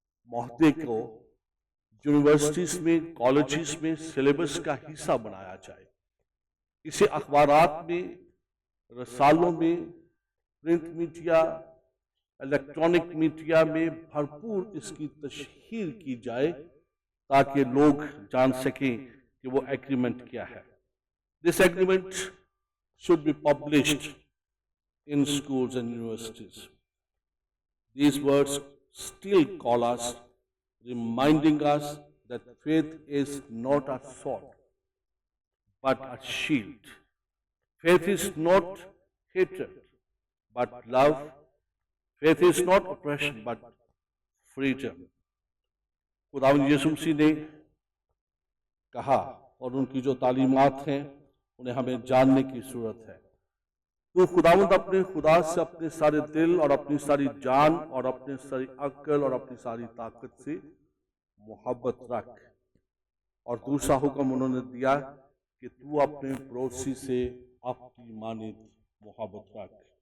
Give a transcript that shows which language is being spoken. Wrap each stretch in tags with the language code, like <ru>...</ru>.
<ur>معاہدے کو یونیورسٹیز میں، کالجز میں سلیبس کا حصہ بنایا جائے، اسے اخبارات میں، رسالوں میں، پرنٹ میڈیا، الیکٹرانک میڈیا میں بھرپور اس کی تشہیر کی جائے تاکہ لوگ جان سکیں کہ وہ ایگریمنٹ کیا ہے۔</ur> <en>This agreement should be published in schools and universities. These words still call us, reminding us that faith is not a sword, but a shield. Faith is not hatred, but love. Faith is not oppression, but freedom.</en> <ur>خداوند یسوع مسیح نے کہا اور ان کی جو تعلیمات ہیں انہیں ہمیں جاننے کی ضرورت ہے۔ تو خداوند اپنے خدا سے اپنے سارے دل اور اپنی ساری جان اور اپنے ساری عقل اور اپنی ساری طاقت سے محبت رکھ، اور دوسرا حکم انہوں نے دیا کہ تو اپنے پڑوسی سے اپنی مانند محبت رکھ۔</ur>